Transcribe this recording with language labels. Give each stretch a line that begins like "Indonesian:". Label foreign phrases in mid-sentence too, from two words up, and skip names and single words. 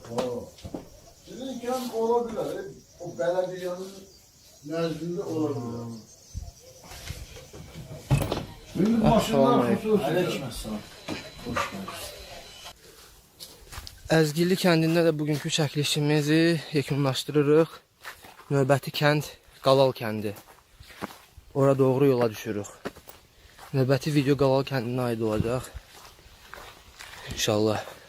Turkish: Sizin kent olabilir. O belediyenin nezdinde olabilir. Şimdi maşınlar hususi. Aleykümselam. Hoş geldin.
Azerbaijani: Əzgilli kəndində də bugünkü çəkilişimizi yekunlaşdırırıq. Növbəti kənd Qalal kəndi. Ora doğru yola düşürük. Növbəti video Qalal kəndinə aid olacaq. İnşallah.